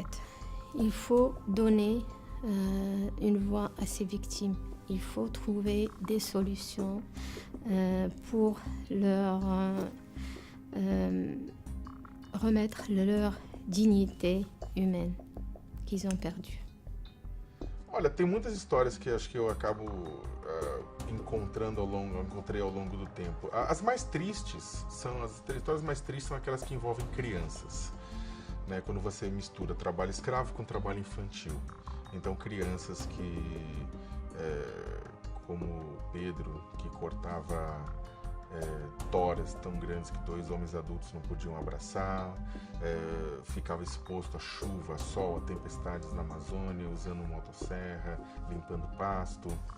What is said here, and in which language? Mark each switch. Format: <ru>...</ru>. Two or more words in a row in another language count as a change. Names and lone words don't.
<fr>Il faut donner une voix à ces victimes. Il faut trouver des solutions pour leur remettre leur dignité humaine qu'ils ont perdue.</fr> <pt>Olha, tem muitas histórias que acho que eu acabo encontrei ao longo do tempo. As mais tristes as histórias mais tristes são aquelas que envolvem crianças, né? Quando você mistura trabalho escravo com trabalho infantil. Então crianças que como Pedro, que cortava toras tão grandes que dois homens adultos não podiam abraçar, ficava exposto à chuva, a sol, a tempestades na Amazônia, usando motosserra, limpando pasto.</pt>